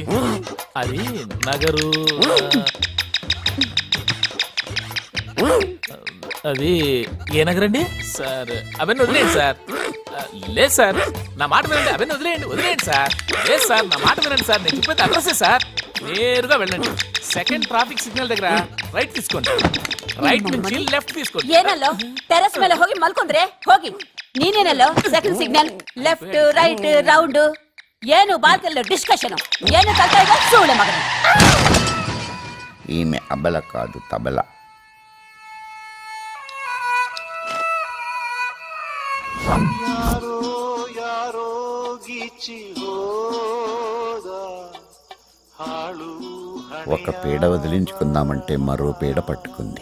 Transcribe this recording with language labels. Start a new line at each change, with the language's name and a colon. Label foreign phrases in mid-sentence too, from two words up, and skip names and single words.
Telugu: అది నగరు. అది ఏ నగరండి సార్? అవన్నీ వదిలేయండి సార్. లేదు సార్, నా మాట వినండి. అవన్నీ వదిలేయండి సార్. లేదు సార్, నా మాట వినండి సార్. నేను చెప్పేది అడ్రస్సే సార్. నేరుగా వెళ్ళండి,
English: second traffic signal
Telugu: దగ్గర ರೈಟ್ తీసుకోండి. ರೈಟ್ నుంచి లెఫ్ట్ తీసుకోండి.
Kannada: ಏನಲ್ಲೋ ಟೆರೆಸ್ ಮೇಲೆ ಹೋಗಿ ಮಲ್ಕೊಂಡ್ರೆ ಹೋಗಿ. ನೀನೇನಲ್ಲೋ
English: second signal left right round.
Kannada: ಏನು ಬಾಲ್ಕಲ್ಲಿ ಡಿಸ್ಕಷನ್, ಏನು ಕಲ್ತಾ ಈಗ ಸೂಳೆ ಮಗನ.
Telugu: ఈమె అబల కాదు, తబల. ఒక పీడ వదిలించుకుందామంటే మరో పీడ పట్టుకుంది.